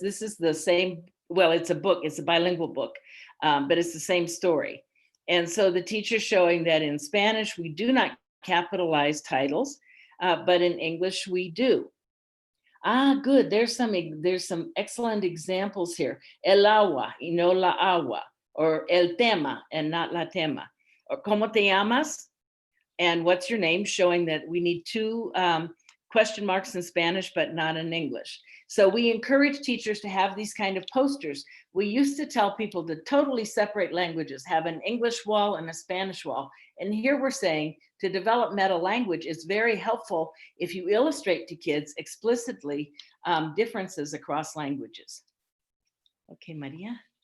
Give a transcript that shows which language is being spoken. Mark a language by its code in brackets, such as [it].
[en] This is the same, well, it's a book, it's a bilingual book, but it's the same story. And so the teacher's showing that in Spanish, we do not capitalize titles, but in English, we do. Good, there's some excellent examples here. [es] El agua y no la agua, or el tema and not la tema. [en] Or ¿cómo te llamas? And what's your name? Showing that we need two question marks in Spanish, but not in English. So we encourage teachers to have these kind of posters. We used to tell people to totally separate languages, have an English wall and a Spanish wall. And here we're saying to develop meta language is very helpful if you illustrate to kids explicitly differences across languages. Okay, Maria.